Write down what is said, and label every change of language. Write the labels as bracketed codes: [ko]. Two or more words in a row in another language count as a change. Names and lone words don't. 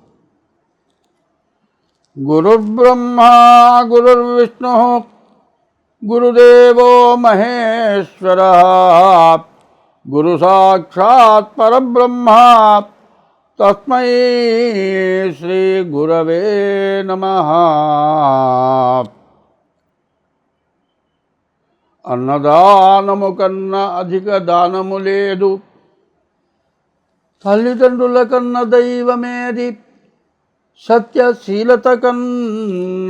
[sa] गुरुर्ब्रह्मा गुरुर्विष्णुः गुरुदेवो महेश्वरः गुरु साक्षात् परब्रह्मा तस्मै श्री गुरवे नमः। [te] అన్నదానము కన్నా అధిక దానము లేదు, తల్లిదండ్రుల కన్న దైవమేది, సత్యశీలత కన్న